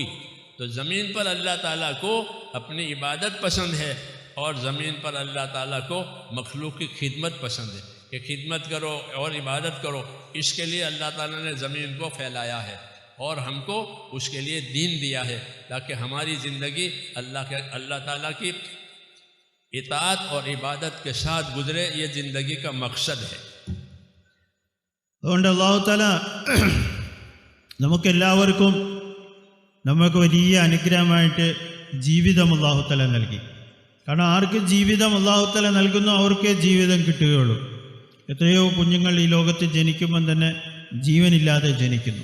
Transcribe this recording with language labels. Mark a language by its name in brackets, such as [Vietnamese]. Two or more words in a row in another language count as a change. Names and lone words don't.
[Urdu] تو زمین پر اللہ تعالیٰ کو اپنی عبادت پسند ہے، اور زمین پر اللہ تعالیٰ کو مخلوق کی خدمت پسند ہے کہ خدمت کرو اور عبادت کرو. اس کے لیے اللہ تعالیٰ نے زمین کو پھیلایا ہے، اور ہم کو اس کے لیے دین دیا ہے تاکہ ہماری زندگی اللہ تعالیٰ کی اطاعت اور عبادت کے ساتھ گزرے. یہ زندگی کا مقصد ہے. [Malayalam] അതുകൊണ്ട് അല്ലാഹു തആല നമുക്കെല്ലാവർക്കും നമുക്ക് വലിയ അനുഗ്രഹമായിട്ട് ജീവിതം അല്ലാഹു തആല നൽകി. കാരണം ആർക്ക് ജീവിതം അല്ലാഹു തആല നൽകുന്നു അവർക്കേ ജീവിതം കിട്ടുകയുള്ളൂ. എത്രയോ കുഞ്ഞുങ്ങൾ ഈ ലോകത്ത് ജനിക്കുമ്പം തന്നെ ജീവനില്ലാതെ ജനിക്കുന്നു.